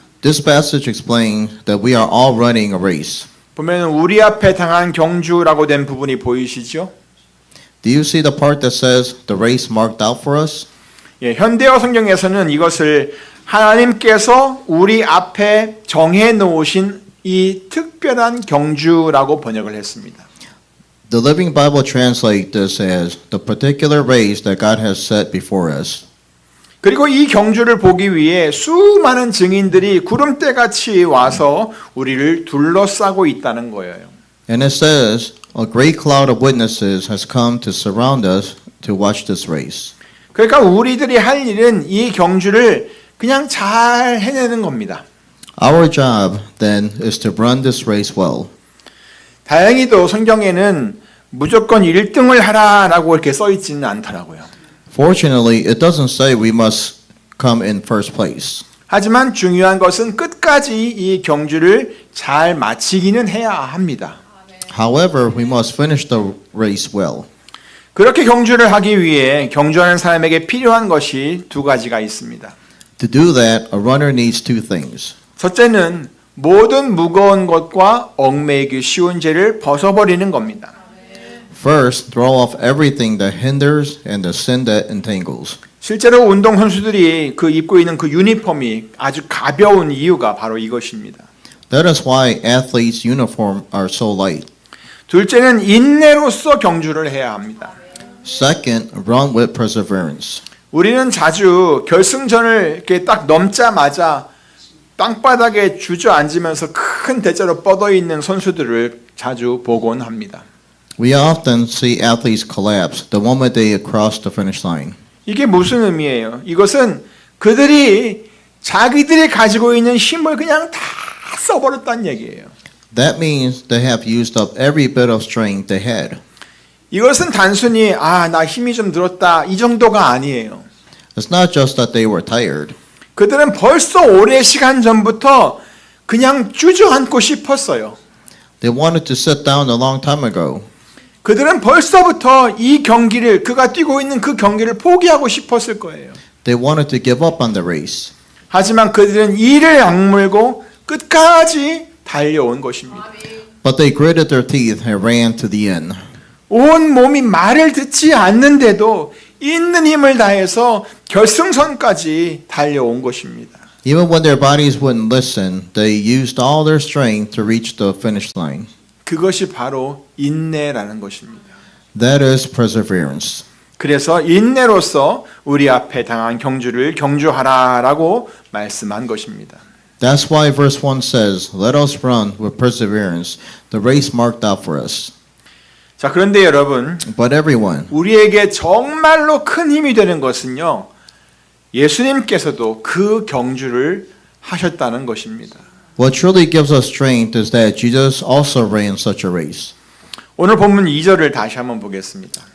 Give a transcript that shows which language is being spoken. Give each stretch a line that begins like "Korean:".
English: This passage explains that we are all running a race.
Korean: 보면 우리 앞에 당한 경주라고 된 부분이 보이시죠?
English: Do you see the part that says the race marked out for us?
Korean: 예, 현대어 성경에서는 이것을 하나님께서 우리 앞에 정해 놓으신 이 특별한 경주라고 번역을 했습니다.
English: The Living Bible translates this as the particular race that God has set before us.
Korean: 그리고 이 경주를 보기 위해 수많은 증인들이 구름대같이 와서 우리를 둘러싸고 있다는 거예요.
English: And it says, a great cloud of witnesses has come to surround us to watch this race.
Korean: 그러니까 우리들이 할 일은 이 경주를 그냥 잘 해내는 겁니다.
English: Our job then is to run this race well.
Korean: 다행히도 성경에는 무조건 1등을 하라라고 이렇게 써 있지는 않더라고요.
English: Fortunately, it doesn't say we must come in first place.
Korean: 하지만 중요한 것은 끝까지 이 경주를 잘 마치기는 해야 합니다.
English: However, we must finish the race well.
Korean: 그렇게 경주를 하기 위해 경주하는 사람에게 필요한 것이 두 가지가 있습니다.
English: To do that, a runner needs two things.
Korean: 첫째는 모든 무거운 것과 얽매이기 쉬운 죄를 벗어버리는 겁니다.
English: First, throw off everything that hinders and the sin that entangles.
Korean: 실제로 운동 선수들이 그 입고 있는 그 유니폼이 아주 가벼운 이유가 바로 이것입니다.
English: That is why athletes' uniform are so light.
Korean: 둘째는 인내로서 경주를 해야 합니다.
English: Second, run with perseverance.
Korean: 우리는 자주 결승전을 이렇게 딱 넘자마자 땅바닥에 주저앉으면서 큰 대자로 뻗어 있는 선수들을 자주 보곤 합니다.
English: We often see athletes collapse the moment they cross the finish line.
Korean: 이게 무슨 의미예요? 이것은 그들이 자기들이 가지고 있는 힘을 그냥 다 써버렸다는 얘기예요.
English: That means they have used up every bit of strength they had.
Korean: 이것은 단순히 나 힘이 좀 들었다 이 정도가 아니에요.
English: It's not just that they were tired.
Korean: 그들은 벌써 오랜 시간 전부터 그냥 주저앉고 싶었어요.
English: They wanted to sit down a long time ago.
Korean: 그들은 벌써부터 이 경기를 그가 뛰고 있는 그 경기를 포기하고 싶었을 거예요.
English: They wanted to give up on the race.
Korean: 하지만 그들은 이를 악물고 끝까지 달려온 것입니다.
English: But they gritted their teeth and ran to the end.
Korean: 온 몸이 말을 듣지 않는데도 있는 힘을 다해서 결승선까지 달려온 것입니다.
English: Even when their bodies wouldn't listen, they used all their strength to reach the finish line.
Korean: 그것이 바로 인내라는 것입니다.
English: That is perseverance.
Korean: 그래서 인내로서 우리 앞에 당한 경주를 경주하라라고 말씀한 것입니다.
English: That's why verse 1 says, let us run with perseverance the race marked out for us.
Korean: 자, 그런데 여러분,
English: But everyone,
Korean: 우리에게 정말로 큰 힘이 되는 것은요, 예수님께서도 그 경주를 하셨다는 것입니다.
English: what truly gives us strength is that Jesus also ran such a race.
Korean: 오늘 본문 2절을 다시 한번 보겠습니다.